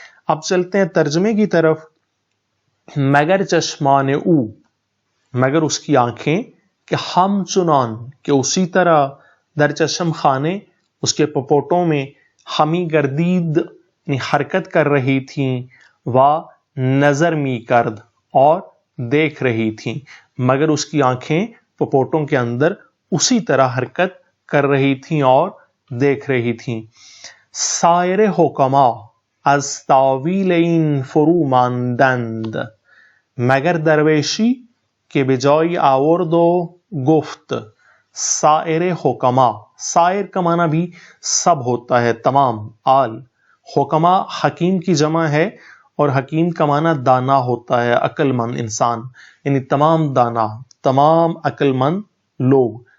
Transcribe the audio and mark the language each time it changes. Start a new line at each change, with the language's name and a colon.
Urdu: اب چلتے ہیں ترجمے کی طرف.
Persian: مگر چشمان او،
Urdu: مگر اس کی آنکھیں،
Persian: کہ ہم چنان
Urdu: کہ اسی طرح،
Persian: در چشم خانے
Urdu: اس کے پپوٹوں میں،
Persian: ہمی گردید
Urdu: یعنی حرکت کر رہی تھیں،
Persian: و نظر می کرد
Urdu: اور دیکھ رہی تھیں. مگر اس کی آنکھیں پپوٹوں کے اندر اسی طرح حرکت کر رہی تھیں اور دیکھ رہی تھیں.
Persian: سایر حکما از تاویل این فرو ماندند. مگر درویشی کے بجائی آورد و گفت.
Urdu: سائر حکما، سائر کا معنی بھی سب ہوتا ہے، تمام، آل. حکما حکیم کی جمع ہے اور حکیم کا معنی دانا ہوتا ہے، عقل مند انسان، یعنی تمام دانا، تمام عقل مند لوگ.